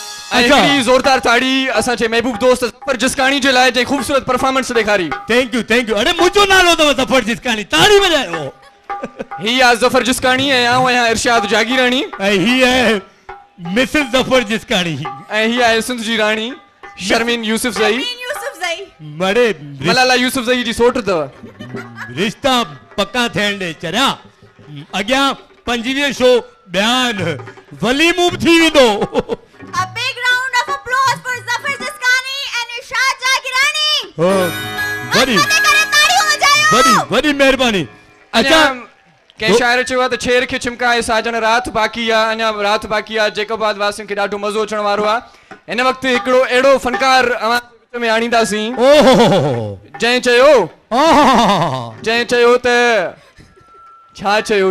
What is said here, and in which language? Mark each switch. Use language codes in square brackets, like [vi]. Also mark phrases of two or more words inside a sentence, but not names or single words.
[sd] हिकिड़ी ज़ोरदार ताड़ी असांजे महबूब दोस्त ज़फर जिस्कानी जे लाइ जे ख़ूबसूरत परफॉर्मेंस ॾेखारी। [en] thank you [sd] अरे मुंहिंजो नालो अथव ज़फर जिस्कानी, ताड़ी वॼायो। ही आहे ज़फर जिस्कानी ऐं आउं आहियां इरशाद जागीरानी ऐं ही आहे मिसिस ज़फर जिस्कानी ऐं ही आहे सिंध जी राणी शर्मीन यूसुफज़ई। बड़े मलाला यूसुफज़ई जी सोट अथव। रिश्ता पक्का थियण ॾे चरिया, अॻियां 25 शो बयान वली मूव थी वेंदो। [en] A big round of applause for Zafar Jiskani and Irshad Jagirani. [sd] वॾी महिरबानी। अच्छा कंहिं शाइर चयो आहे त छेर खे चिमकाए साजन रात बाक़ी आहे, अञा रात बाक़ी आहे। जैकोबाद वासियुनि खे ॾाढो मज़ो अचण वारो आहे। हिन वक़्तु हिकिड़ो अहिड़ो फनकार विच में आणींदासीं जंहिं चयो त छा चयो